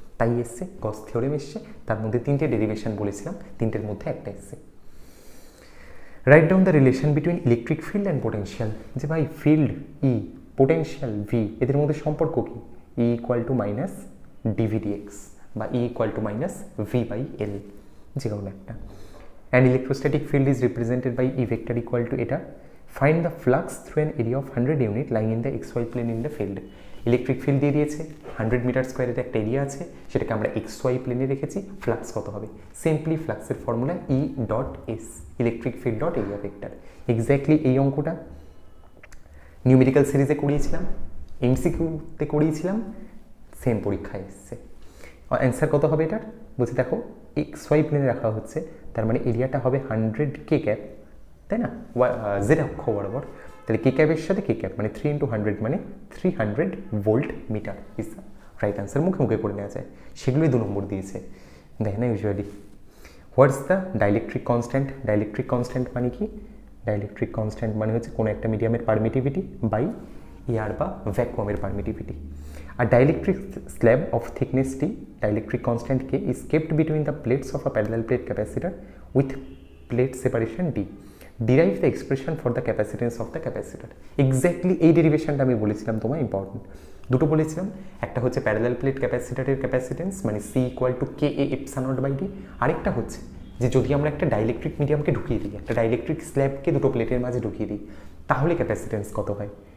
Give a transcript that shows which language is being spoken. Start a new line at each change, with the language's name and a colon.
Bangla: তাই এসছে, গস থিওরেম এসছে, তার মধ্যে 3টে ডেরিভেশন বলেছিলাম, 3টের মধ্যে একটা এসছে।
English: Write down the relation between electric field and potential.
Bangla: যে ভাই ফিল্ড ই, পোটেনশিয়াল ভি, এদের মধ্যে সম্পর্ক কি?
English: E equal to minus d v d x বা E equal to minus V by L,
Bangla: যে কোনো একটা।
English: And electrostatic field is represented by E vector equal to eta. Find the flux through an area of 100 unit lying in the xy plane in the field.
Bangla: Electric field দিয়ে দিয়েছে, 100 metre স্কোয়ারের একটা area আছে, সেটাকে আমরা xy প্লেনে রেখেছি। Flux কত হবে? সিম্পলি ফ্লাক্সের formula E dot S, electric field dot area vector. Exactly এই অঙ্কটা নিউমেরিক্যাল সিরিজে করিয়েছিলাম, এমসিকিউতে করিয়েছিলাম, সেম পরীক্ষায় এসছে। অ্যান্সার কত হবে এটার? বলছি দেখো xy প্লেনে রাখা হচ্ছে, তার মানে এরিয়াটা হবে 100 কে ক্যাপ, তাই না? জেড অক্ষ বরাবর, তাহলে কে ক্যাপের সাথে কে ক্যাপ মানে 3 × 100 মানে 300 volt metre
English: Is the right answer.
Bangla: মুখে মুখে করে নেওয়া যায়, সেগুলোই 2 নম্বর দিয়েছে, দেখে না usually.
English: What's the dielectric constant?
Bangla: Dielectric constant মানে কি? ডাইলেকট্রিক কনস্ট্যান্ট মানে হচ্ছে কোনো একটা মিডিয়ামের পারমিটিভিটি বাই এয়ার বা ভ্যাকুয়ামের permittivity.
English: A dielectric slab of thickness T, dielectric constant K, is kept between the plates of a parallel plate capacitor with plate separation D. Derive the expression for the capacitance of the capacitor.
Bangla: Exactly এই ডেরিভেশনটা আমি বলেছিলাম তোমায় important. দুটো বলেছিলাম, একটা হচ্ছে parallel plate ক্যাপাসিটরের capacitance মানে C equal to K A epsilon not by D, আরেকটা হচ্ছে যে যদি আমরা একটা ডাইলেকট্রিক মিডিয়ামকে ঢুকিয়ে দিই, একটা ডাইলেকট্রিক স্ল্যাবকে দুটো প্লেটের মাঝে ঢুকিয়ে দিই, তাহলে ক্যাপাসিটেন্স কত হয়?